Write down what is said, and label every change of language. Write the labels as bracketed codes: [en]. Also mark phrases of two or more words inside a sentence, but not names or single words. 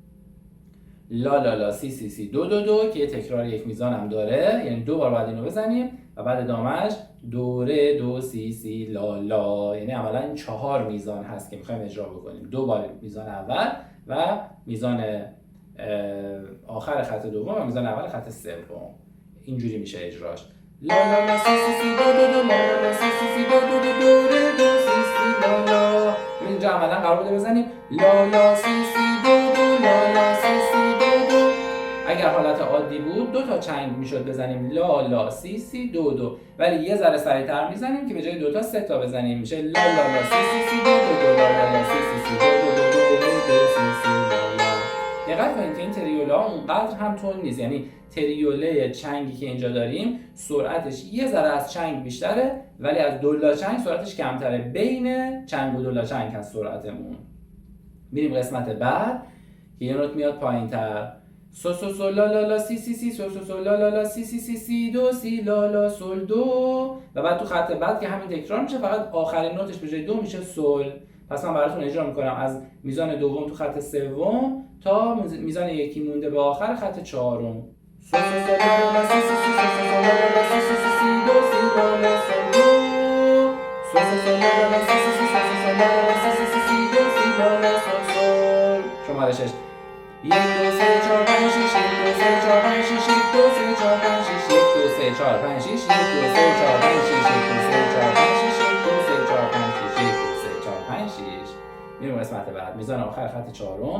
[fa] لا لا لا سی سی سی دو دو دو که یه تکرار یک میزان هم داره، یعنی 2 بار باید اینو بزنیم و بعد ادامهش دو ره دو سی سی لا لا، یعنی عملا این 4 میزان هست که میخوایم اجرا بکنیم. 2 بار میزان اول و میزان آخر خط دوم و میزان اول خط سوم. اینجوری میشه اجراش. لا لا لا سی سی سی دو دو دو لا لا لا سی سی سی دو دو دو دو ره دو سی سی لا لا. اینجا عملا قرار بوده بزنیم لا لا سی سی دو دو لا لا سی سی دو دو. اگر حالت عادی بود 2 تا چنگ میشد بزنیم لا لا سی سی دو دو، ولی یه ذره سریعتر میزنیم که به جای 2 تا 3 تا بزنیم میشه لا لا لا سی سی سی دو دو دو لا لا لا سی سی سی دو دو دو دو ره دو سی سی لا لا. دقت کنید که این تریوله ها اونقدر هم تون نیست، یعنی تریوله چنگی که اینجا داریم سرعتش یه ذره از چنگ بیشتره ولی از دولا چنگ سرعتش کمتره. بین چنگ و دولا چنگ هست سرعتمون. میریم قسمت بعد که یه نوت میاد پایین‌تر. سو سو سو لا لا لا سی سی سی سو سو سو لا لا لا سی سی سی سی دو سی لا لا سل دو. و بعد تو خط بعد که همین تکرار میشه فقط آخرین نوتش به جای 2 میشه سل. پس من براتون اجرا میکنم از میزان دوم تو خط سوم تا میزان یکی مونده به آخر خط چهارم. سو سو سو لا لا لا سی سی سی سو سو سو لا لا لا سی سی سی سی دو سی لا لا سل دو. سو سو سو لا لا لا سی سی سی سو سو سو لا لا لا سی سی سی سی دو سی لا لا سل سل. شمارشش 1 2 3 4 5 6 1 2 3 4 5 6 1 2 3 4 5 6 1 2 3 4 5 6 1 2 3 4 5 6 1 2 3 4 5 6 1 2 3 4 5 6 1 2 3 4 5 6. میریم قسمت بعد. میزان آخر خط چهارم.